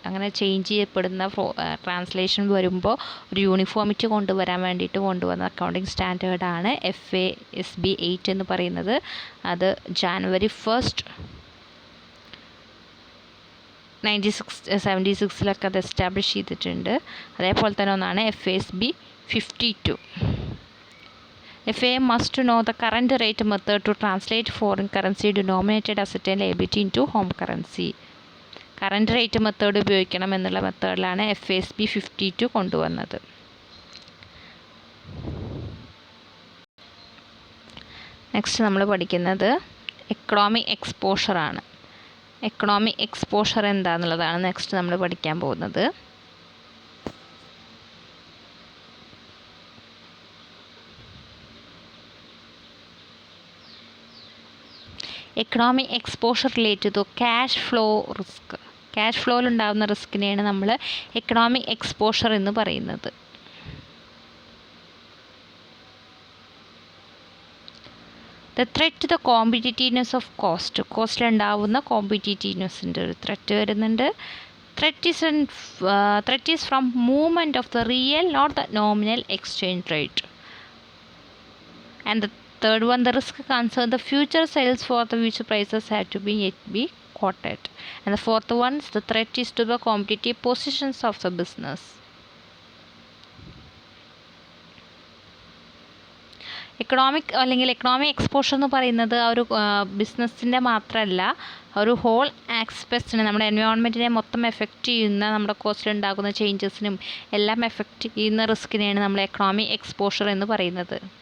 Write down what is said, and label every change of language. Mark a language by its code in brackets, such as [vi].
[ml] അങ്ങനെ ചേഞ്ച് ചെയ്യപ്പെടുന്ന ട്രാൻസ്ലേഷൻ വരുമ്പോൾ ഒരു യൂണിഫോമിറ്റി കൊണ്ടുവരാൻ വേണ്ടിയിട്ട് കൊണ്ടുവന്ന അക്കൗണ്ടിങ് സ്റ്റാൻഡേർഡാണ് FASB 8 എന്ന് പറയുന്നത്. അത് January 1, 1976 അത് എസ്റ്റാബ്ലിഷ് ചെയ്തിട്ടുണ്ട്. അതേപോലെ തന്നെ ഒന്നാണ് FASB 52. [en] FA must know the current rate method to translate foreign currency denominated asset and liability into home currency. [ml] Current rate method ഉപയോഗിക്കണം എന്നുള്ള മെത്തേഡിലാണ് FASB 52 കൊണ്ടുവന്നത്. നെക്സ്റ്റ് നമ്മൾ പഠിക്കുന്നത് എക്കണോമിക് എക്സ്പോഷറാണ്. എക്കണോമിക് എക്സ്പോഷർ എന്താണെന്നുള്ളതാണ് നെക്സ്റ്റ് നമ്മൾ പഠിക്കാൻ പോകുന്നത്. [en] Economic exposure relate to cash flow risk. [ml] Cash ഫ്ലോയിലുണ്ടാകുന്ന റിസ്കിനെയാണ് നമ്മൾ economic exposure എന്ന് പറയുന്നത്. [en] The threat to the competitiveness of cost. [ml] കോസ്റ്റിലുണ്ടാവുന്ന കോമ്പറ്റീറ്റീവ്നെസ്സിൻ്റെ ഒരു ത്രെറ്റ് വരുന്നുണ്ട്. [en] Threat is from movement of the real not the nominal exchange rate. [ml] And the [en] third one, the risk concern the future sales for the future prices have to be yet be quoted. And the fourth one is the threat is to the competitive positions of the business. [ml] Economic അല്ലെങ്കിൽ economic exposure എന്ന് പറയുന്നത് ആ ഒരു ബിസിനസ്സിൻ്റെ മാത്രമല്ല, ഒരു whole ആസ്പെക്ട്സിനെ, നമ്മുടെ എൻവയോൺമെൻറ്റിനെ മൊത്തം എഫക്റ്റ് ചെയ്യുന്ന, നമ്മുടെ കോസ്റ്റിലുണ്ടാകുന്ന ചേഞ്ചസിനും എല്ലാം എഫക്റ്റ് ചെയ്യുന്ന റിസ്കിനെയാണ് നമ്മൾ എക്കണോമിക് എക്സ്പോഷർ എന്ന് പറയുന്നത്.